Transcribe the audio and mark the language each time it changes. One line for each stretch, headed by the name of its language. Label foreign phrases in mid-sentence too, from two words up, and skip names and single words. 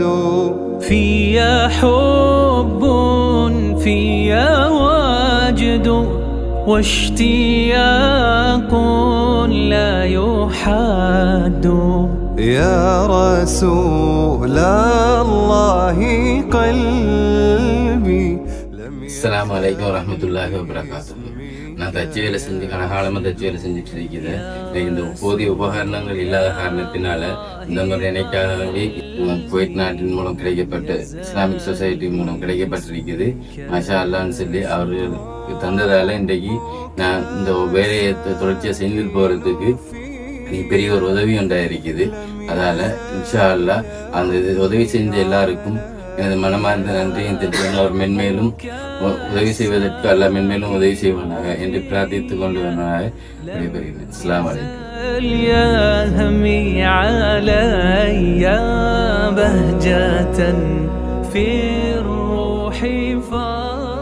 Arabic: فيها حب فيها وجد واشتياق لا يحد يا رسول الله قلبي. السلام عليكم ورحمة الله وبركاته.
Tamil: நான் தச்சு வேலை செஞ்சு கனகாலமாக தச்சு வேலை செஞ்சுட்டு இருக்கிறேன். இந்த போதிய உபகரணங்கள் இல்லாத காரணத்தினால இந்த மாதிரி நினைக்காகவே குவைத் நாட்டின் மூலம் கிடைக்கப்பட்ட இஸ்லாமிக் சொசைட்டி மூலம் கிடைக்கப்பட்டிருக்குது.
Arabic: ما شاء الله
Tamil: சொல்லி அவர்களுக்கு தந்ததால் இன்றைக்கு நான் இந்த வேலையை தொடர்ச்சியாக செஞ்சுட்டு போகிறதுக்கு பெரிய ஒரு உதவி ஒன்றாக இருக்குது. அதால்
Arabic: إن شاء الله
Tamil: அந்த உதவி செஞ்ச எல்லாருக்கும் எனது மனமார்ந்த நன்றியும் தெரிவித்து அவர் மென்மேலும் உதவி செய்வதற்கு அல்லாஹ் மென்மேலும் உதவி செய்வானாக என்று பிரார்த்தித்துக் கொண்டு வந்ததாக விடைபெறுகிறேன்.
Arabic: السلام عليكم. يا همي علي بهجة في الروح